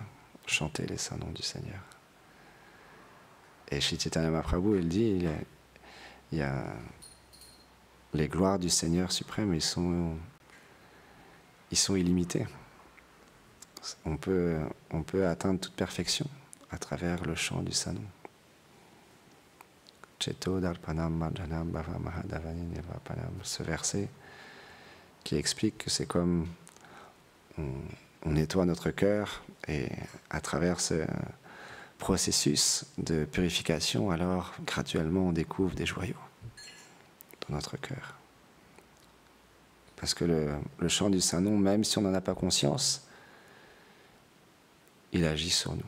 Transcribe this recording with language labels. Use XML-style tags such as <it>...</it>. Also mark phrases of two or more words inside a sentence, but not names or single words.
<fr>Chanter les saints noms du Seigneur. Et Shri Chaitanya Mahaprabhu, il dit, il y a les gloires du Seigneur suprême, ils sont illimités. On peut atteindre toute perfection à travers le chant du saint nom.</fr> <sa>चेतो दर्पणम् मार्जनम् भव महादवनि निर्वापणम्.</sa> <fr>Ce verset qui explique que c'est comme on nettoie notre cœur et à travers ce processus de purification, alors graduellement on découvre des joyaux dans notre cœur. Parce que le chant du Saint-Nom, même si on n'en a pas conscience, il agit sur nous.</fr>